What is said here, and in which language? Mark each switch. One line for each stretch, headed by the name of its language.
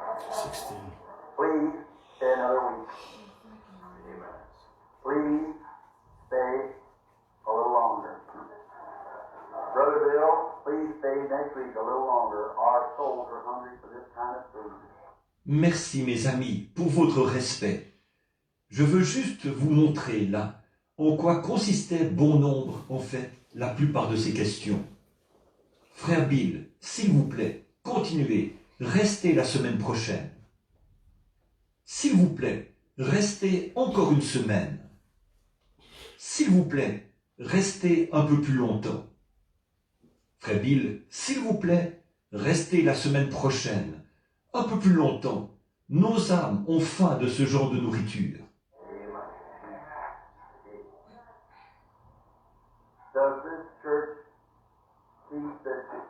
English: 16. Please stay another week. Please stay a little longer. Brother Bill, please stay next week a little longer. Our souls are hungry for this kind of food.
French: Merci mes amis pour votre respect. Je veux juste vous montrer là en quoi consistait bon nombre en fait la plupart de ces questions. Frère Bill, s'il vous plaît, continuez, restez la semaine prochaine. S'il vous plaît, restez encore une semaine. S'il vous plaît, restez un peu plus longtemps. Frère Bill, s'il vous plaît, restez la semaine prochaine, un peu plus longtemps. Nos âmes ont faim de ce genre de nourriture.
English: Does this church keep this?